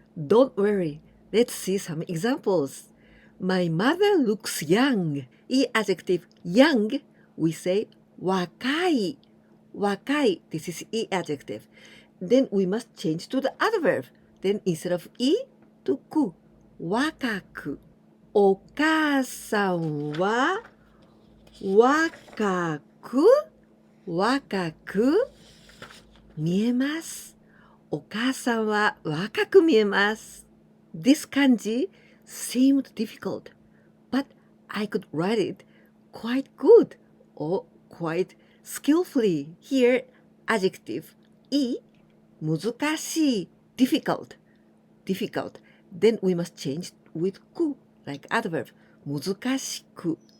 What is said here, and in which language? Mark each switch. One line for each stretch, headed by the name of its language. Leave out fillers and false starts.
English: Don't worry. Let's see some examples. My mother looks young. E adjective young, we say
Japanese: 若い.若い.
English: This is E adjective. Then we must change to the adverb. Then instead of E to く.若く.
Japanese: お母さんは若く見えます。お母さんは若く見えます。
English: This kanji seemed difficult, but I could write it quite good or quite skillfully. Here, adjective, 難しい difficult. Then we must change with く like adverb, 難しく。